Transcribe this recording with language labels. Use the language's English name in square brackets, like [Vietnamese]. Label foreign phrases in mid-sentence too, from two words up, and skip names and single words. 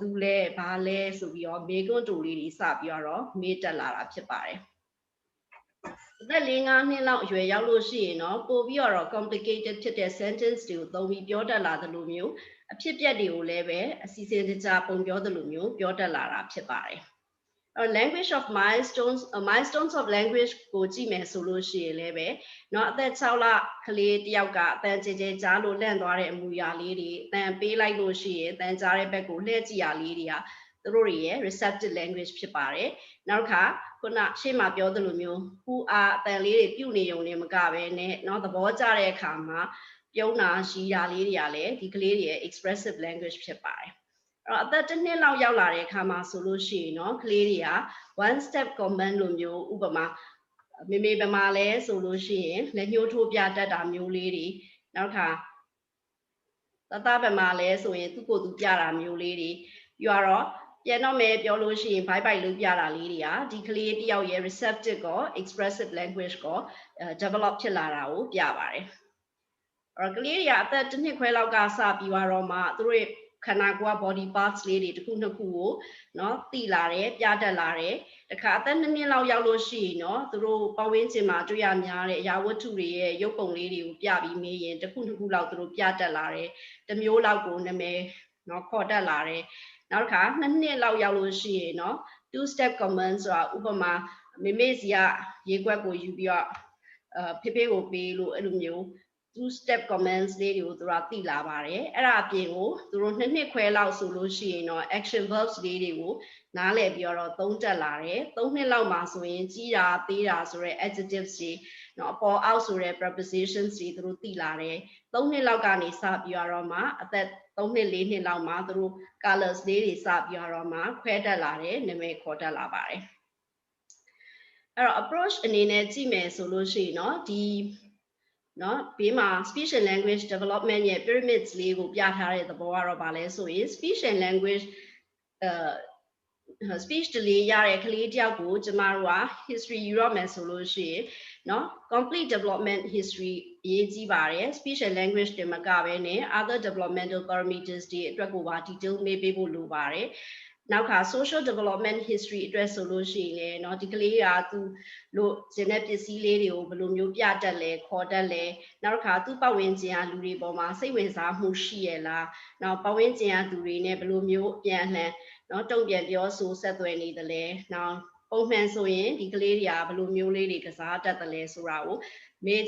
[Burmese] သူလဲဘာလဲဆိုပြီးတော့မေကွန်းတူလေးတွေစပြီးတော့မေးတက်လာတာဖြစ်ပါတယ်အသက်4-5နှစ်လောက်အရွယ်ရောက်လို့ရှိ ရင်เนาะပို့ပြီးတော့ complicated ဖြစ်တဲ့ sentence တွေကိုသုံးပြီးပြောတတ်လာသလိုမျိုးအဖြစ်အပျက်တွေကိုလည်းပဲအစီအစဉ်တကျပုံပြောသလိုမျိုးပြောတတ်လာတာဖြစ်ပါတယ် [English] language of milestones of language [Burmese] ကိုကြည့်မယ်ဆိုလို့ရှိရင်လည်းပဲเนาะအသက်6လကလေးတယောက်ကအတန်ကြဲကြဲကြားလို့လန့်သွားတဲ့အမူအရာလေးတွေအတန်ပေးလိုက်လို့ရှိရင်အတန်ကြားတဲ့ဘက်ကိုလှည့်ကြည့်ရလေးတွေဟာသူတို့ရဲ့ [English] receptive language [Burmese] ဖြစ်ပါတယ် နောက်တစ်ခါခုနရှေ့မှာပြောသလိုမျိုးဟူအားအတန်လေးတွေပြုတ်နေုံနဲ့မကပဲနဲ့เนาะသဘောကျတဲ့အခါမှာပြုံးတာရှိတာလေးတွေကလည်းဒီကလေးတွေရဲ့ [English] expressive language [Burmese] ဖြစ်ပါတယ်အသက်1နှစ်လောက်ရောက်လာတဲ့အခါမှာဆိုလို့ရှိရင်เนาะကလေးတွေက [English] one step command [Burmese] လိုမျိုးဥပမာမေပမာလဲဆိုလို့ရှိရင်လက်ညှိုးထိုးပြတတ်တာမျိုးလေးတွေနောက်ခါတပမာလဲဆိုရင်သူ့ကိုယ်သူပြတာ မျိုးလေးတွေပြီးတော့ပြန်တော့မယ်ပြောလို့ရှိရင် [English] bye bye [Burmese] လို့ပြတာလေးတွေဟာဒီကလေးတယောက်ရဲ့ receptive ကို [English] expressive language [Burmese] ကို develop ဖြစ်လာတာကိုပြပါတယ်ကလေးတွေကအသက်1နှစ်ခွဲလောက်ကစပြီးတော့မှသူတို့ခန္ဓာကိုယ် [English] body parts [Burmese] လေးတွေတစ်ခုနှစ်ခုကိုเนาะသိလာတယ်ပြတတ်လာတယ်တခါ အသက်2နှစ်လောက်ရောက်လို့ရှိရင်เนาะသူတို့ပတ်ဝန်းကျင်မှာတွေ့ရများတဲ့အရာဝတ္ထုတွေရဲ့ရုပ်ပုံလေးတွေကိုပြပြီးမေးရင်တစ်ခုနှစ်ခုလောက်သူတို့ပြတတ်လာတယ်တစ်မျိုးလောက်ကိုနာမည်เนาะခေါ်တတ်လာတယ်နောက်တစ်ခါ2 နှစ်လောက်ရောက်လို့ရှိရင်เนาะ [English] two step command [Burmese] ဆိုတာဥပမာမေစီကရေခွက်ကိုယူပြီးတော့ဖေကိုပေးလို့အဲ့လိုမျိုး [English] two step commands [Burmese] လေးတွေကိုသူတို့သိလာပါတယ်အဲ့ ဒါအပြင်ကိုသူတို့2နှစ်ခွဲလောက်ဆိုလို့ရှိရင်တော့ [English] action verbs [Burmese] လေးတွေကိုနားလည်ပြီးတော့သုံးတက်လာတယ်3နှစ်လောက် မှာဆိုရင်ကြီးတာသေးတာဆိုတဲ့ adjectives တွေเนาะအပေါ်အောက်ဆိုတဲ့ prepositions တွေသူတို့သိလာတယ်3နှစ်လောက်ကနေစပြီးတော့မှအသက်3နှစ်4နှစ်လောက်မှာသူတို့ colors လေးတွေစပြီးတော့မှခွဲတက်လာတယ်နာမည်ခေါ်တက်လာပါတယ်အဲ့တော့ approach အနေနဲ့ကြည့်မယ်ဆိုလို့ရှိရင်เนาะဒီเนาะဘေးမှာ [English] speech and language development [Burmese] ရဲ့ pyramids လေးကိုပြထားတဲ့သဘောကတော့ဗာလဲဆိုရင် [English] speech and language speech delay [Burmese] ရတဲ့ကလေးတယောက်ကိုကျမတို့က history ယူရမယ်ဆိုလို့ရှိရင်เนาะ [English] complete development history [Burmese] ရေးကြည့်ပါတယ် [English] speech and language [Burmese] တွေမကဘဲနဲ့ [English] other developmental parameters [Burmese] တွေအတွက်ကိုပါ detail မေးပေးဖို့လိုပါတယ်နောက်ခါ [English] social development history [Burmese] အတွက်ဆိုလို့ရှိရင်เนาะဒီကလေးကသူလို့ဂျင်တဲ့ပစ္စည်းလေးတွေကိုဘယ်လိုမျိုးပြတတ်လဲခေါ်တတ်လဲနောက်ခါသူ့ပတ်ဝန်းကျင်ကလူတွေပေါ်မှာစိတ်ဝင်စားမှုရှိရလားနောက်ပတ်ဝန်းကျင်ကသူတွေနဲ့ဘယ်လိုမျိုးပြန်လှန်เนาะတုံ့ပြန်ပြောဆိုဆက်သွယ်နေတယ်လဲနောက်ပုံမှန်ဆိုရင်ဒီကလေးတွေကဘယ်လိုမျိုးလေးတွေကစားတတ်တယ်လဲဆိုတာကိုမေး